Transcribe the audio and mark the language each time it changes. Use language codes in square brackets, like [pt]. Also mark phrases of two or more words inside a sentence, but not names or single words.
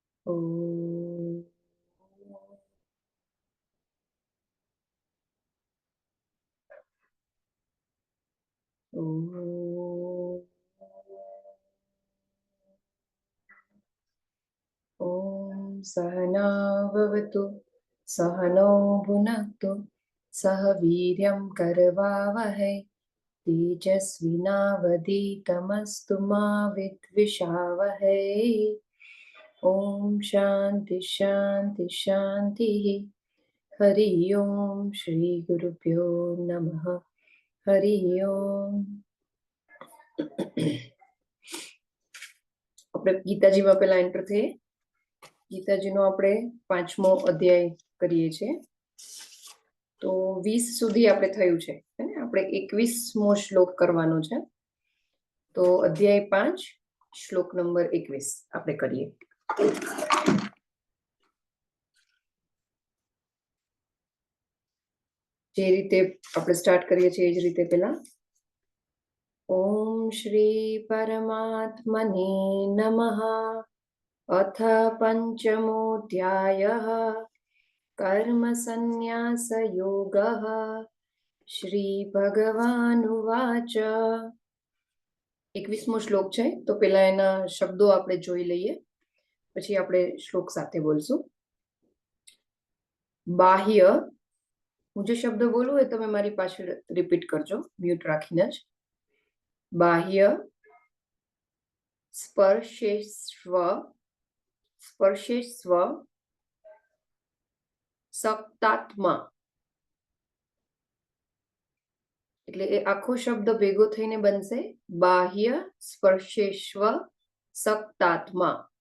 [sa] ॐ सहना भवतु सहनो भुनक्तु सह वीर्यं करवावहै तेजस्विनावधीतमस्तु मा विद्विषावहै। ॐ शान्ति शान्ति शान्तिः। हरि ओम श्री गुरुभ्यो नमः। हरि ओम। [gu] આપણે ગીતાજીમાં પેલા એન્ટર થઈએ. ગીતાજીનો આપણે 5મો અધ્યાય કરીએ છીએ. તો 20 સુધી આપણે થયું છે અને આપણે 21મો શ્લોક કરવાનો છે. તો અધ્યાય 5 શ્લોક નંબર 21 આપણે કરીએ. જે રીતે આપણે સ્ટાર્ટ કરીએ છીએ એ જ રીતે પેલા [sa] ઓમ શ્રી પરમાત્મને નમઃ. अथ पञ्चमोऽध्यायः कर्म संन्यास योगः. श्रीभगवानुवाच. [gu] 21મો શ્લોક છે તો પેલા એના શબ્દો આપણે જોઈ લઈએ, પછી આપણે શ્લોક સાથે બોલશું. બાહ્ય, હું જે શબ્દ બોલું એ તમે મારી પાછળ રિપીટ કરજો મ્યુટ રાખીને જ. [sa] બાહ્ય સ્પર્શેસ્વ સક્તાત્મા, [gu] એટલે એ આખો શબ્દ ભેગો થઈને બનશે [sa] બાહ્ય સ્પર્શેશ્વ સક્તાત્મા.